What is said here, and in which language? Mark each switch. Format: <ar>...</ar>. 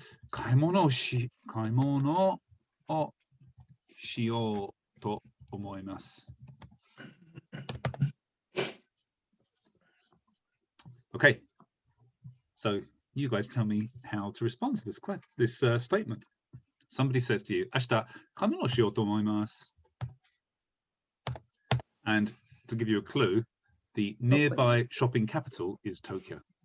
<ja>買い物をしようと思います。</ja> <en>Okay, so you guys tell me how to respond to this statement. Somebody says to you,</en> <ja>明日買い物をしようと思います。</ja> <en>And to give you a clue, the nearby shopping capital is Tokyo.</en>